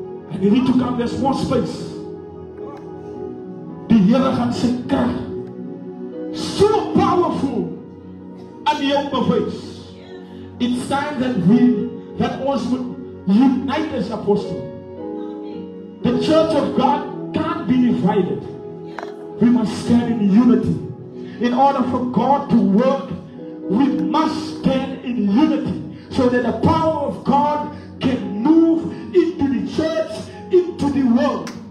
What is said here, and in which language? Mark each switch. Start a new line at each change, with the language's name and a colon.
English: And you need to come, there's more space.
Afrikaans: Die Here gaan sy krag so powerful aan jou bewys.
English: It's time that
Afrikaans: ons moet
English: unite as apostles. The church of God can't be divided. We must stand in unity. In order for God to work, we must stand in unity so that the power of God can move into the church, into the world.